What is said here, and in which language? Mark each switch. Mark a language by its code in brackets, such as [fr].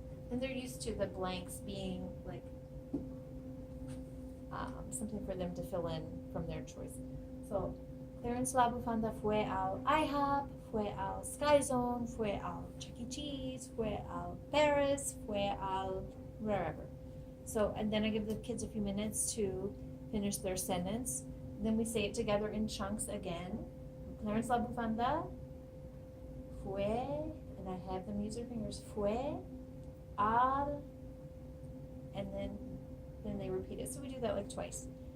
[en] And they're used to the blanks being like something for them to fill in from their choice. [es] So, Clarence la Bufanda fue al IHOP, fue al Sky Zone, fue al Chuck E. Cheese, fue al Paris, fue al wherever. [en] So, and then I give the kids a few minutes to finish their sentence. Then we say it together in chunks again. [es] Clarence la Bufanda fue, [en] and I have them use their fingers, [es] fue al, [en] and then they repeat it. So we do that like twice.